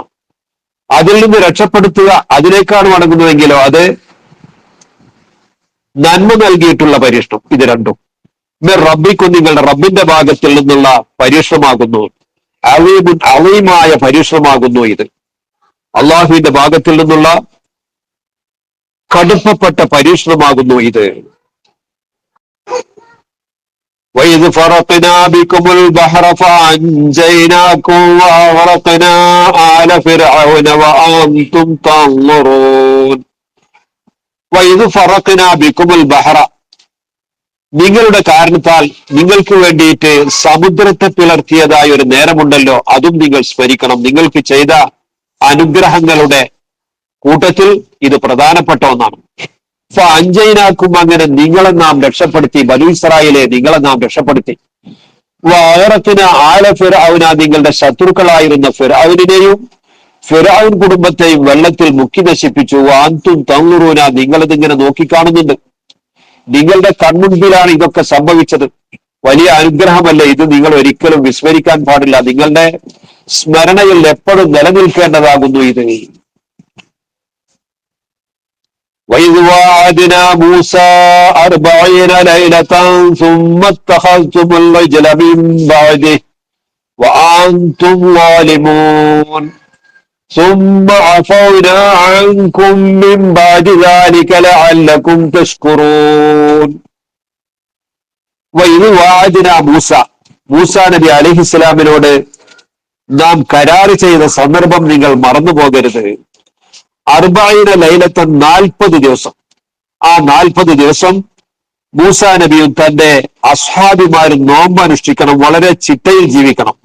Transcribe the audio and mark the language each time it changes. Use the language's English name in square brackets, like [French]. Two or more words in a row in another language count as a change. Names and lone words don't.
[Malayalam] അതിൽ നിന്ന് രക്ഷപ്പെടുത്തുക, അതിലേക്കാണ് മടങ്ങുന്നുവെങ്കിലോ അത് നന്മ നൽകിയിട്ടുള്ള പരീക്ഷണം. ഇത് രണ്ടും റബ്ബിക്കും, നിങ്ങളുടെ റബ്ബിന്റെ ഭാഗത്തിൽ നിന്നുള്ള പരീക്ഷണമാകുന്നു. അവീമായ പരീക്ഷണമാകുന്നു ഇത്. അള്ളാഹുവിന്റെ ഭാഗത്തിൽ നിന്നുള്ള കടുപ്പപ്പെട്ട പരീക്ഷണമാകുന്നു ഇത്. [Arabic] وَإِذْ فَرَقْنَا بِكُمُ الْبَحْرَ فَأَنْجَيْنَاكُمْ وَأَغْرَقْنَا آلَ فِرْعَوْنَ وَأَنْتُمْ تَنْظُرُونَ. وَإِذْ فَرَقْنَا بِكُمُ الْبَحْرَ, [Malayalam] നിങ്ങളുടെ കാരണത്താൽ നിങ്ങൾക്ക് വേണ്ടിയിട്ട് സമുദ്രത്തെ പിളർത്തിയതായ ഒരു നേരമുണ്ടല്ലോ, അതും നിങ്ങൾ സ്മരിക്കണം. നിങ്ങൾക്ക് ചെയ്ത അനുഗ്രഹങ്ങളുടെ കൂട്ടത്തിൽ ഇത് പ്രധാനപ്പെട്ട ഒന്നാണ്. അഞ്ചൈനാക്കും, അങ്ങനെ നിങ്ങളെ നാം രക്ഷപ്പെടുത്തി. ബനൂ ഇസ്രായേലെ നിങ്ങളെ നാം രക്ഷപ്പെടുത്തി. [Arabic] وأغرقنا آل فرعون, [Malayalam] നിങ്ങളുടെ ശത്രുക്കളായിരുന്ന ഫിർഔനെയും ഫിർഔൻ കുടുംബത്തെയും വെള്ളത്തിൽ മുക്കി നശിപ്പിച്ചു. [Arabic] أنتم تنظرون, [Malayalam] നിങ്ങളിതിങ്ങനെ നോക്കിക്കാണുന്നുണ്ട്. നിങ്ങളുടെ കൺമുൻപിലാണ് ഇതൊക്കെ സംഭവിച്ചത്. വലിയ അനുഗ്രഹമല്ലേ ഇത്? നിങ്ങൾ ഒരിക്കലും വിസ്മരിക്കാൻ പാടില്ല. നിങ്ങളുടെ സ്മരണയിൽ എപ്പോഴും നിലനിൽക്കേണ്ടതാകുന്നു ഇത്. [Arabic] وَإِذْ وَعَدْنَا مُوسَى 40 لَيْلَةً ثُمَّ اتَّخَذْتُمُ الْعِجْلَ مِنْ بَعْدِهِ وَأَنْتُمْ ظَالِمُونَ ثُمَّ عَفَوْنَا عَنْكُمْ مِنْ بَعْدِ ذَلِكَ لَعَلَّكُمْ تَشْكُرُونَ. وَإِذْ وَعَدْنَا مُوسَى, [Malayalam] മൂസാ നബി അലൈഹിസ്സലാമിനോട് നാം കരാറ് ചെയ്ത സന്ദർഭം നിങ്ങൾ മറന്നു പോകരുത്. 40 ലൈലത്തൻ, 40 ദിവസം. ആ 40 ദിവസം മൂസാ നബിയും തന്റെ അസ്ഹാബിമാരും നോമ്പ് അനുഷ്ഠിക്കണം, വളരെ ചിട്ടയിൽ ജീവിക്കണം.